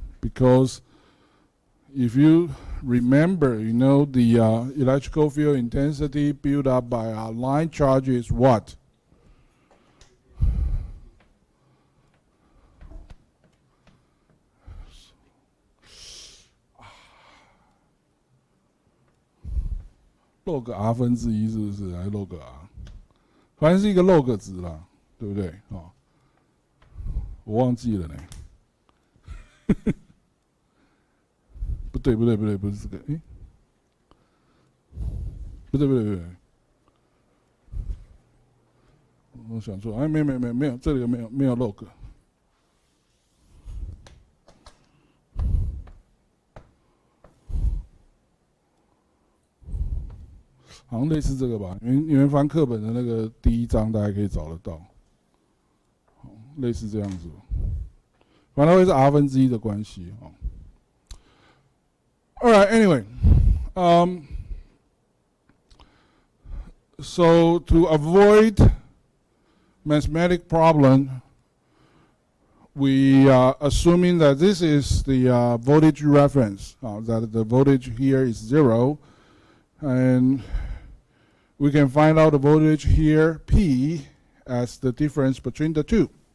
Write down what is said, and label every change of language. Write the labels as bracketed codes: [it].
[en] Because if you remember, you know, the electrical field intensity built up by a line charge is what? [zh] log r 分之一是不是？还是 log r？反正是一个 log 值啦，对不对？哦，我忘记了呢。不对，不是这个，诶，不对，我想错，哎，没有，这里没有 log。好像类似这个吧，你们翻课本的那个第1章，大家可以找得到，类似这样子，反正会是 r 分之一的关系。 [en] Alright, anyway, so to avoid mathematical problem, we are assuming that this is the voltage reference, that the voltage here is 0, and we can find out the voltage here, P, as the difference between the two.